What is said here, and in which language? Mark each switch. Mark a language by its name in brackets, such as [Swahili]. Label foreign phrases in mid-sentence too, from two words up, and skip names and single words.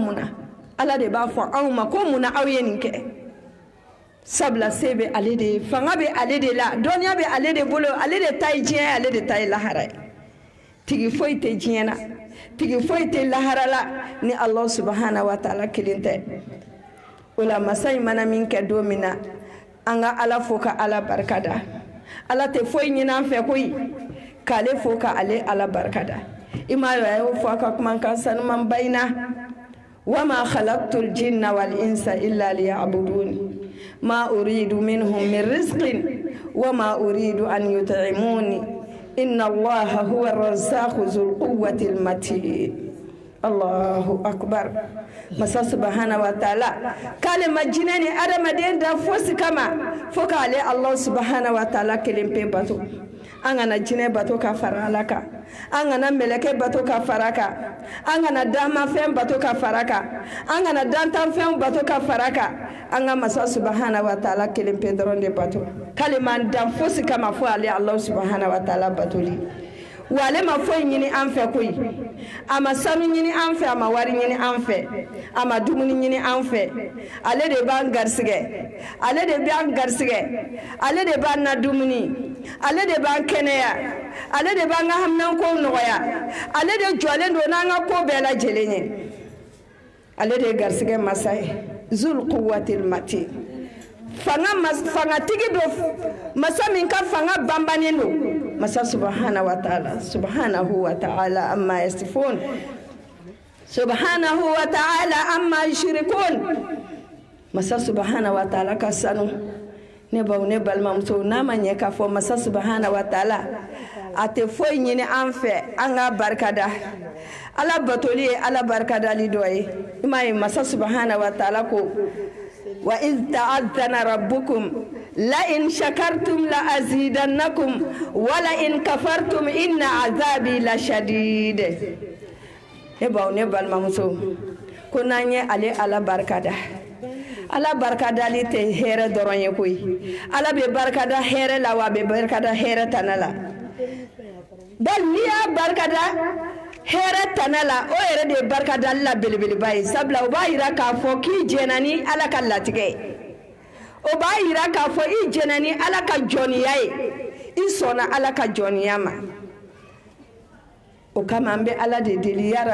[Bambara] mun na ala de b'a fɔ anw ma ko mun na aw ye nin kɛ sabula se bɛ ale de ye fanga bɛ ale de la dɔnniya bɛ ale de bolo ale de ta ye diɲɛ ye ale de ta ye lahara ye tigi foyi tɛ diɲɛ na tigi foyi tɛ lahara la ni [Arabic] الله سبحانه وتعالى [Bambara] kelen tɛ o la masa in mana min kɛ don min na an ka ala fo ka ala barikada ala tɛ foyi ɲini an fɛ koyi k'ale fo ka ale ala barikada i m'a ye a y'o fɔ a ka kumakan sanumanba in na [Arabic] وما خلقت الجن والإنس إلا ليعبدون ما أريد منهم من رزق وما أريد أن يطعمون إن الله هو الرزاق ذو القوة المتين الله أكبر masa سبحانه و [Bambara] ta'ala kale majina ni adamaden da fosi kama fo kale [Arabic] الله سبحانه وتعالى [Bambara] kelen pe bato an kana jinɛ bato ka fara ala kan an kana mɛlɛkɛ bato ka fara kan an kana damafɛn bato ka fara kan an kana dantanfɛnw bato ka fara kan an ka masa [Arabic] سبحانه وتعالى [Bambara] kelen pe dɔrɔn de bato kale man dan fosi kama fo ale [Arabic] الله سبحانه وتعالى [Bambara] batoli wa ale ma foyi ɲini an fɛ koyi a ma sanu ɲini an fɛ a ma wari ɲini an fɛ a ma dumuni ɲini an fɛ ale de b'an garisɛgɛ ale de b'an garisɛgɛ ale de b'an na dumuni ale de b'an kɛnɛya ale de b'an ka haminankow nɔgɔya ale de jɔlen don n'an ka ko bɛɛ lajɛlen ye ale de ye garisɛgɛ masa ye [Arabic] ذو القوة المتين [Bambara] fangatigi don masa min ka fanga banbannen don masa [Arabic] سبحانه وتعالى عما يصفون سبحانه وتعالى عما يشركون [Bambara] masa [Arabic] سبحانه وتعالى [Bambara] ka sanu ne baw ne balimamuso n'a ma ɲɛ k'a fɔ masa [Arabic] سبحانه وتعالى [Bambara] a tɛ foyi ɲini an fɛ an ka barikada ala batoli ye ala barikadali dɔ ye i m'a ye masa [Arabic] سبحانه وتعالى [Bambara] ko [Arabic] وإذ تأذن ربكم لئن شكرتم لأزيدنكم ولئن كفرتم إن عذابي لشديد [Bambara] ne baw ne balimamuso ko n'an ye ale ala barikada ala barikadali tɛ hɛrɛ dɔrɔn ye koyi ala bɛ barikada hɛrɛ la wa a bɛ barikada hɛrɛ tana la bal n'i y'a barikada hɛrɛ tana la o yɛrɛ de ye barikadali la belebeleba ye sabula o b'a yira k'a fɔ k'i jɛnna ni ala ka latigɛ o b'a yira k'a fɔ i jɛnna ni ala ka jɔnniya ye i sɔnna ala ka jɔnniya ma o kama an bɛ ala de deli ya